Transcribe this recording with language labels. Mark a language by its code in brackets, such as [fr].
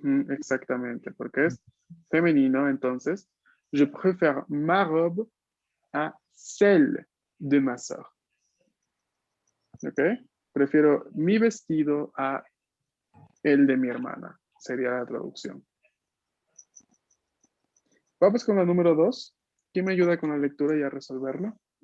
[es] Exactamente, porque es femenino, entonces. [fr] Je préfère ma robe à celle de ma sœur. [es] ¿Ok? Prefiero mi vestido a el de mi hermana. Sería la traducción. Vamos con la número 2. ¿Quién me ayuda con la lectura y a resolverlo?